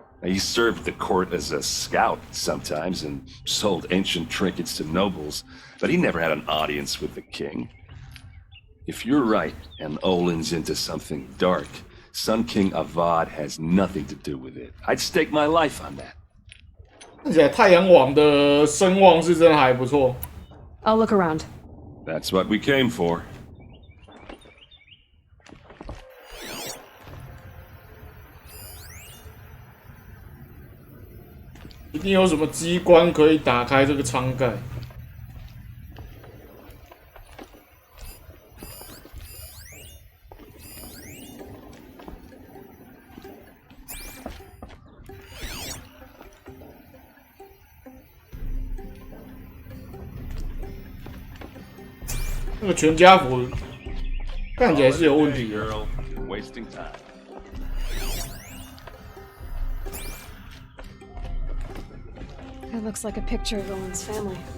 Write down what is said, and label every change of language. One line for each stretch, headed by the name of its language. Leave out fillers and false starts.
English: He served the court as a scout sometimes and sold ancient trinkets to nobles, but he never had an audience with the king. If you're right, and Olin's into something dark, Sun King Avad has nothing to do with it. I'd stake my life on that.
Chinese: 看起来太阳网的声望是真的还不错。
English: I'll look around. That's what we came for.
Chinese: 一定有什么机关可以打开这个舱盖。那个全家福看起来是有问题的。
English: It looks like a picture of Olin's family.